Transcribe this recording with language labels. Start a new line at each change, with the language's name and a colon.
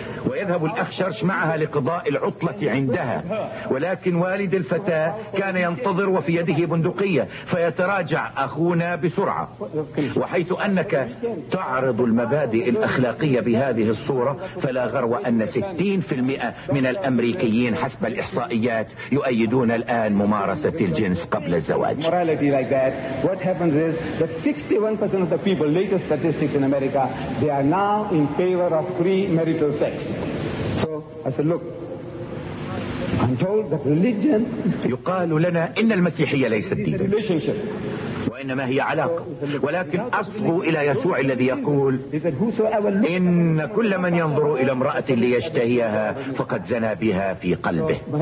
Arabic: ويذهب الأخ شرش معها لقضاء العطلة عندها، ولكن والد الفتاة كان ينتظر وفي يده بندقية، فيتراجع أخونا بسرعة. وحيث أنك تعرض المبادئ الأخلاقية بهذه الصورة، فلا غرو أن 60% من الأمريكيين حسب الإحصائيات يؤيدون الآن ممارسة الجنس قبل الزواج.
English: What happens is that 61% of the people, latest statistics in America, they are now in favor of premarital sex. So I said, look, I'm told that religion.
Arabic: يقال لنا إن المسيحية ليست دين.
English: Relationship.
Arabic: وإنما هي علاقة. ولكن أصغوا إلى يسوع الذي يقول إن كل من ينظر إلى امرأة ليشتهيها فقد زنى بها في قلبه.